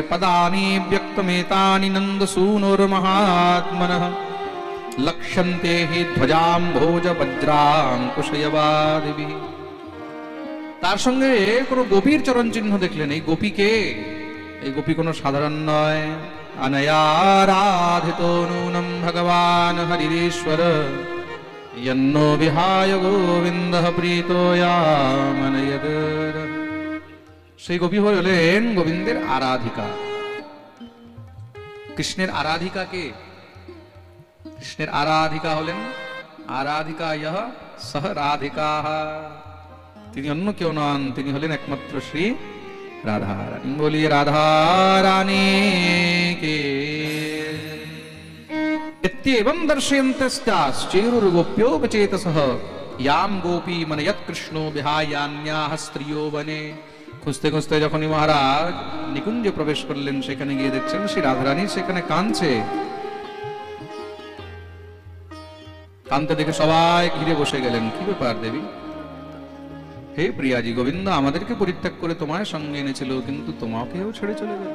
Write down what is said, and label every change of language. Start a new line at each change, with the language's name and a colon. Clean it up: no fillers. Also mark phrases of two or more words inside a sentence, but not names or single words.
Sanskrit: পদানি ব্যক্তমেতানি নন্দসূনুর মহাত্মনঃ লক্ষ্যন্তে হি ধ্বজাম্ভোজ বজ্রাঙ্কুশয়বাদিভিঃ।
Bangla: তার সঙ্গে কোনো গোপীর চরণ চিহ্ন দেখলেন। এই গোপী কে? এই গোপী কোনো সাধারণ নয়।
Sanskrit: অনয়ারাধিতো নূনম ভগবান হরিশ্বর यन्नो विहाय गोविन्दः प्रीतो यामनयदर।
Bangla: সেই গোপী হলেন গোবিন্দের আরাধিকা। কৃষ্ণের আরাধিকা কে? কৃষ্ণের আরাধিকা হলেন আরাধিকা ইহ সহ রাধিকা। তিনি অন্য কেউ নন, তিনি হলেন একমাত্র শ্রী রাধা রানী। বলিয়ে রাধা রানী কে।
Sanskrit: इत्येवं दर्शयन्तश्चेरुर्गोप्योपचेतसः यां गोपी मनयत् कृष्णो विहायान्याः स्त्रियो बने।
Bangla: খুঁজতে খুঁজতে যখনই মহারাজ নিকুঞ্জে প্রবেশ করলেন, সেখানে গিয়ে দেখছেন শ্রী রাধারানী সেখানে কাঁদছে। কাঁদতে দেখে সবাই ঘিরে বসে গেলেন। কি ব্যাপার দেবী? হে প্রিয়াজি, গোবিন্দ আমাদেরকে পরিত্যাগ করে তোমায় সঙ্গে এনেছিল, কিন্তু তোমাকেও ছেড়ে চলে গেল।